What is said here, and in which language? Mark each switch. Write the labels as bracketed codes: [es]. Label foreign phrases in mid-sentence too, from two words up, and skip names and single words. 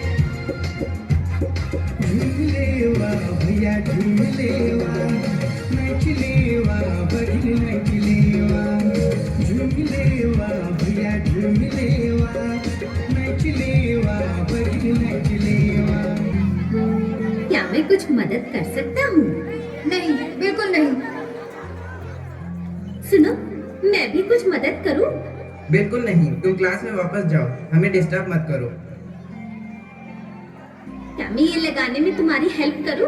[mr] झुमलेवा भैया झुमलेवा नाचलेवा बहिण नाचलेवा झुमलेवा भैया झुमलेवा नाचलेवा बहिण नाचलेवा। [hi] क्या मैं कुछ मदद कर सकता हूँ? नहीं, बिल्कुल नहीं। सुनो, मैं भी कुछ मदद करूँ? बिल्कुल नहीं, तुम क्लास में वापस जाओ, हमें डिस्टर्ब मत करो। क्या मैं ये लगाने में तुम्हारी हेल्प करूँ?